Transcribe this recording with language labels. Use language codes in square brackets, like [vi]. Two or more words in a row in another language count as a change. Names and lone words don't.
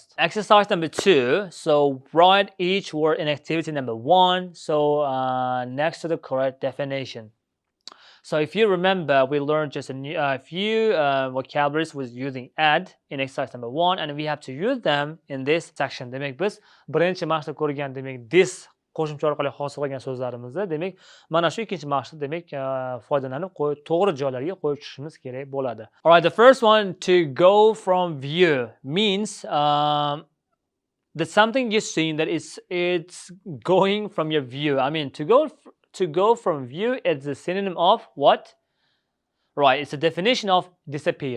[en] Exercise number 2, so write each word in activity number 1, so next to the correct definition. So if you remember, we learned just a few vocabularies with using add in exercise number 1, and we have to use them in this section. [uz] Demak biz birinchi mashqda ko'rgan demak this qo'shimcha orqali hosil qilgan so'zlarimizda demak mana shu ikkinchi maqsad demak foydalanib to'g'ri joylarga qo'yib chiqishimiz kerak bo'ladi. [en] All right, the first one, to go from view, means that something you've seen that it's going from your view. I mean, to go from view is the synonym of what? Right, it's a definition of disappear.